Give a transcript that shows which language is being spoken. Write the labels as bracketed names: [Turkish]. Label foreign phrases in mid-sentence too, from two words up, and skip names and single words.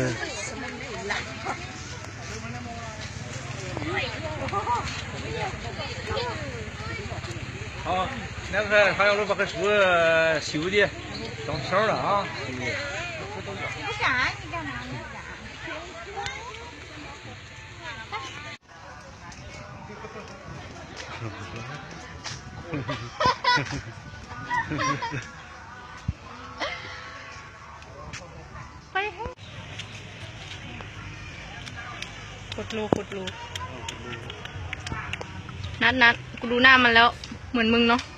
[Chinese] 好，那个还要把个树修的，长条了啊。不敢，你干嘛呢？ [Thai] ไปให้ขุดรูนัดกูดูหน้ามันแล้วเหมือนมึงเนาะ